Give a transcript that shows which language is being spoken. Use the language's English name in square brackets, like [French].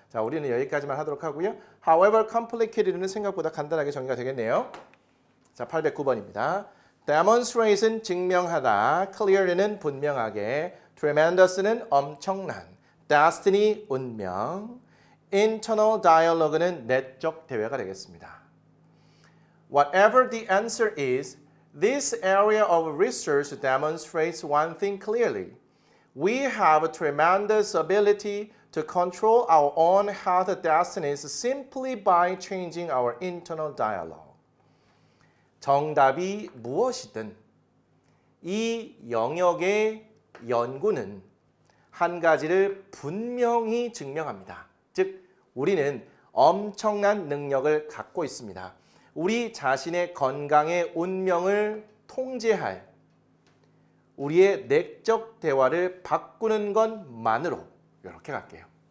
[Korean] 자, 우리는 여기까지만 하도록 하고요. [English] However complicated [Korean] 는 생각보다 간단하게 정리가 되겠네요. 자, 809번입니다. Demonstrate은 증명하다, clearly는 분명하게, tremendous는 엄청난, destiny 운명, internal dialogue는 내적 대화가 되겠습니다. [English] Whatever the answer is, this area of research demonstrates one thing clearly. We have a tremendous ability to control our own health destinies simply by changing our internal dialogue. [Korean] 정답이 무엇이든 이 영역의 연구는 한 가지를 분명히 증명합니다. 즉, 우리는 엄청난 능력을 갖고 있습니다. 우리 자신의 건강의 운명을 통제할 우리의 내적 대화를 바꾸는 것만으로 이렇게 갈게요.